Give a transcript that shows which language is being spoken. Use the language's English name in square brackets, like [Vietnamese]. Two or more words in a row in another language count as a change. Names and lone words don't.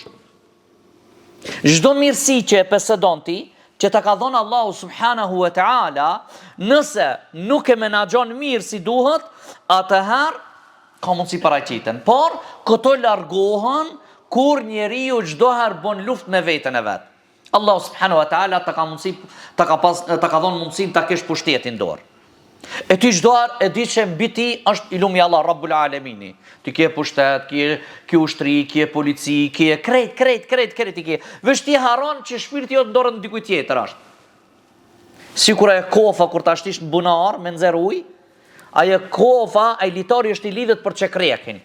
[Albanian] Çdo mirësi që e posedon ti, që ta ka dhënë Allahu [Arabic] سبحانه وتعالى, [Albanian] nëse nuk e menaxhon mirë si duhet, atëherë ka mundësi paraqiten. Por këto largohen kur njeriu çdo herë bën luftë me veten e vet. Allahu [Arabic] سبحانه وتعالى [Albanian] ta ka dhënë mundësinë ta kesh pushtetin dorë. E ti çdo herë e di që mbi ti është ilumi Allah [Arabic] رب العالمين. [Albanian] Ti ke pushtet, ke ushtri, ke polici, ke krejt ti ke. Vesh ti harron që shpirti jot ndorën dikujt tjetër është. Sikur e kofa kur ta shtish në bunar me nxerr ujë, ajo kofa, ai litari është i lidhet për çekrekin.